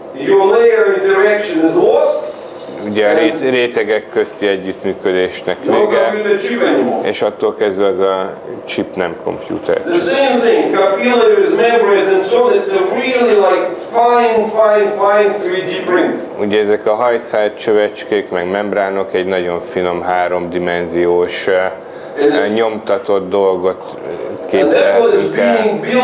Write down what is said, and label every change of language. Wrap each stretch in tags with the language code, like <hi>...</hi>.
<en>your layer interaction is lost.</en> <hu>Ugye a rétegek közti együttműködésnek vége, és attól kezdve az a chip nem komputer.</hu> <en>The same thing, capillaries, membranes and so on, it's a really like fine 3D print.</en> <hu>Ugye ezek a hajszált csövecskék, meg membránok egy nagyon finom háromdimenziós nyomtatott dolgot képzelhetünk el.</hu>